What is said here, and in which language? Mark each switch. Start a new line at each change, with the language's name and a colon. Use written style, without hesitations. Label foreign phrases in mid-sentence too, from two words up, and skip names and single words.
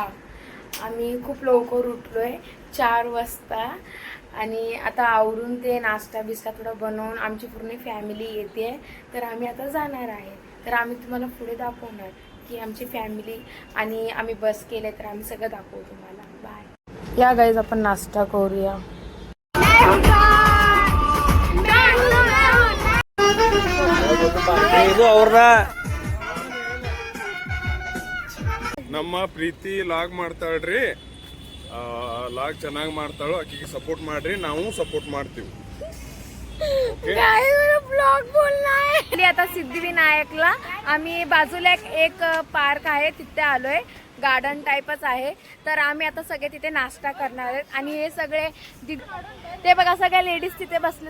Marathi: आम्ही खूप लवकर उठलोय 4 वाजता आणि आता आवरून ते नाश्ता बिस्टा थोडा बनवून आमची पूर्ण फॅमिली येते. तर आम्ही आता जाणार आहे. तर आम्ही तुम्हाला पुढे दाखवणार की आमची फॅमिली आणि आम्ही बस केले तर आम्ही सगळं दाखवू तुम्हाला. बाय. या गाईज आपण नाश्ता करूया.
Kannada: ನಮ್ಮ ಪ್ರೀತಿ ಲಾಗ್ ಮಾಡ್ತಾಳ್ರಿ. ಲಾಗ್ ಚೆನ್ನಾಗಿ ಮಾಡ್ತಾಳು. ಆಕಿಗೆ ಸपोर्ट ಮಾಡ್ರಿ, ನಾವು सपोर्ट ಮಾಡ್ತೀವಿ.
Marathi: आता सिद्धिविनायकला आम्ही बाजूला एक पार्क आहे तिथे आलोय. गार्डन टाइपच आहे. तर आम्ही आता सगळे तिथे नाश्ता करणार आहेत आणि हे सगळे ते बघा सगळ्या लेडीज तिथे बसले.